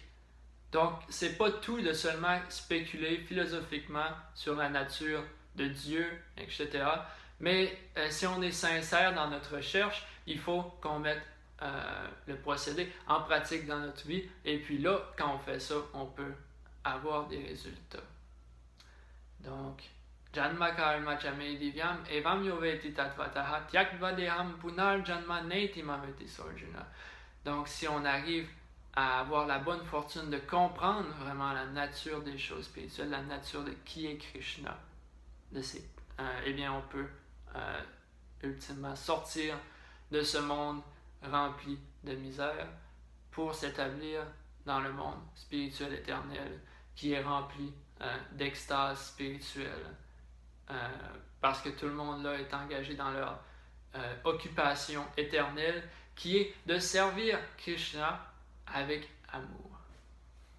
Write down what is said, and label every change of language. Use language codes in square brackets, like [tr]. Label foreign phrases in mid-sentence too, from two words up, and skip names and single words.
[fr] Donc, c'est pas tout de seulement spéculer philosophiquement sur la nature de Dieu, etc. Mais si on est sincère dans notre recherche, il faut qu'on mette le procédé en pratique dans notre vie. Et puis là, quand on fait ça, on peut avoir des résultats. Donc, [sa] Janma karma chame divyam evam yoveti tatvataha tyakvadeham punar janma neti mameti sorjuna. [fr] Donc, si on arrive à avoir la bonne fortune de comprendre vraiment la nature des choses spirituelles, la nature de qui est Krishna, eh bien, on peut ultimement sortir de ce monde rempli de misère pour s'établir dans le monde spirituel éternel qui est rempli d'extase spirituelle parce que tout le monde là est engagé dans leur occupation éternelle qui est de servir Krishna avec amour.